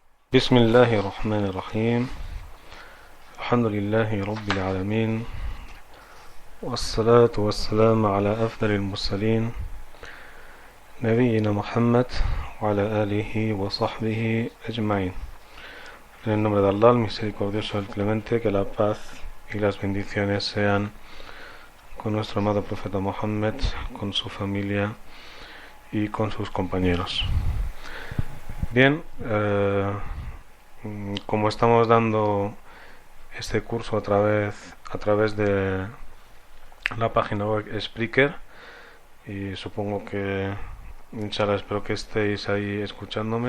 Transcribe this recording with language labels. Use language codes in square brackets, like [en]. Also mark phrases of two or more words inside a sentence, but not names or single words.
[ar] بسم الله الرحمن الرحيم. الحمد لله رب العالمين، والصلاة والسلام على أفضل المرسلين نبينا Muhammad وعلى آله وصحبه أجمعين. [es] En el nombre de Allah, el misericordioso, el clemente, que la paz y las bendiciones sean con nuestro amado profeta Muhammad, con su familia y con sus compañeros. Bien, como estamos dando este curso a través de la página web Spreaker, y supongo que, inshallah, espero que estéis ahí escuchándome.